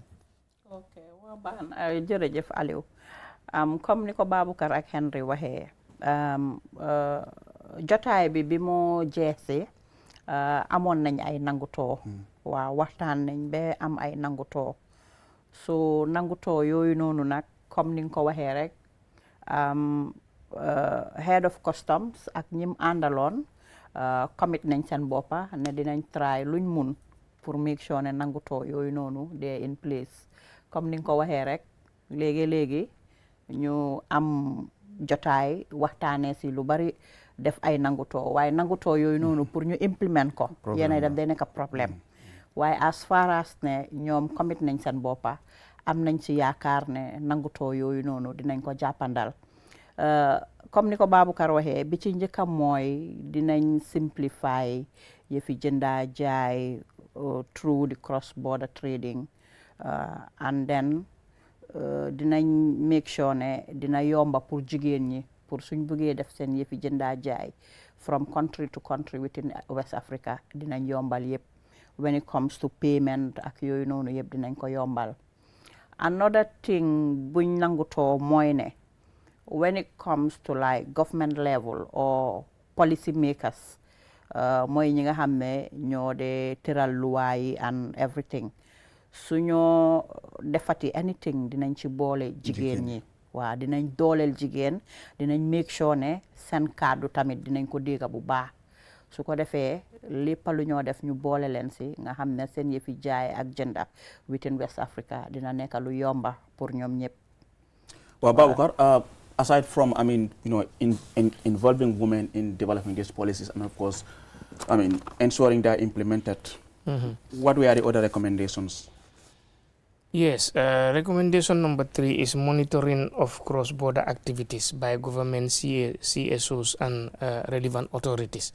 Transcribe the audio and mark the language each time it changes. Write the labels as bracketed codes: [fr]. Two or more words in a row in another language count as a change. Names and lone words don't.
[wo] baax na jërëjëf Aliou comme ni ko Baboucarr ak Henry waxee jotaay bi moo jeexee amoon nañ ay nangutoo waaw waxtaan nañ ba am ay nangutoo so nangutoo yooyu noonu nag comme ni nga ko waxee rek [en] head of customs [wo] ak ñim àndaloon commit nañ seen boppa ne dinañ try luñ mun pour [en] make sure [wo] ne nangutoo yooyu noonu [en] they in place [wo] comme ni nga ko waxee rek léegi ñu am jotaay waxtaanee si lu bari def ay nangutoo waaye nangutoo yooyu noonu pour ñu implement ko yéena daf day nekk problème waaye [en] as far as [wo] ne ñoom commit nañ seen boppa am nañ ci yaakaar ne nangutoo yooyu noonu dinañ ko jàppandal comme ni ko Baboucarr waxee bi ci njëkkam mooy dinañ simplify yëfi jënda jaay [en] through the cross border trading and then [wo] dinañ [en] make sure [wo] ne dina yomba pour jigéen ñi pour suñ bëggee def seen yëfi jënda jaay [en] from country to country within West Africa [wo] dinañ yombal yëpp [en] when it comes to payment [wo] ak yooyu noonu yëpp dinañ ko yombal. [en] Another thing [wo] buñ nangutoo mooy ne [en] when it comes to like government level or policy makers [wo] mooy ñi nga xam ne ñoo de tëral luwaa yi [en] and everything [wo] suñoo defati anything dinañ ci boole jigéen ñi waaw dinañ dooleel jigéen dinañ [en] make sure [wo] ne seen kàddu tamit dinañ ko dégg bu baax su ko defee lépp lu ñoo def ñu boole leen si nga xam ne seen yëfi jaay ak jënda [en] within West Africa [wo] dina nekk lu yomba pour ñoom ñëpp. [en] Well, Baboucarr, aside from, I mean, you know, involving women in developing these policies, and of course, I mean, ensuring they are implemented, what were the other recommendations? Yes, recommendation number 3 is monitoring of cross-border activities by government CSOs and relevant authorities.